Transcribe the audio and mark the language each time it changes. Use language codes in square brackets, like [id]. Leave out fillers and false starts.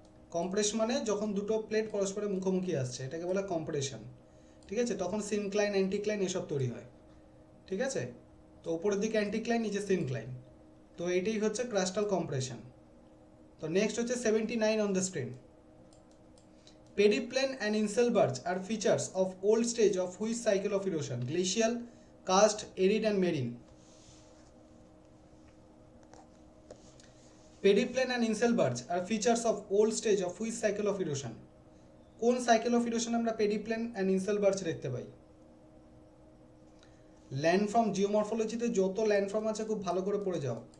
[bn] Compress মানে যখন দুটো প্লেট পরস্পরের মুখোমুখি আসছে, এটাকে বলে কম্প্রেশন। ঠিক আছে, তখন সিনক্লাইন অ্যান্টিক্লাইন এসব তৈরি হয়। ঠিক আছে, তো উপরের দিকে অ্যান্টিক্লাইন, নিচে সিনক্লাইন, তো এটাই হচ্ছে ক্রাস্টাল কম্প্রেশন। তো নেক্সট হচ্ছে 79 on the screen. [en] Periplane and inselbergs are features of old stage of which cycle of erosion? Glacial, karst, arid and marine. Periplane and inselbergs are features of old stage of which cycle of erosion? [bn] কোন cycle of erosion আমরা pediplain and ইনসেলবার্গস দেখতে পাই? Landform, জিওমরফোলজিতে যত landform আছে খুব ভালো করে পড়ে যাও।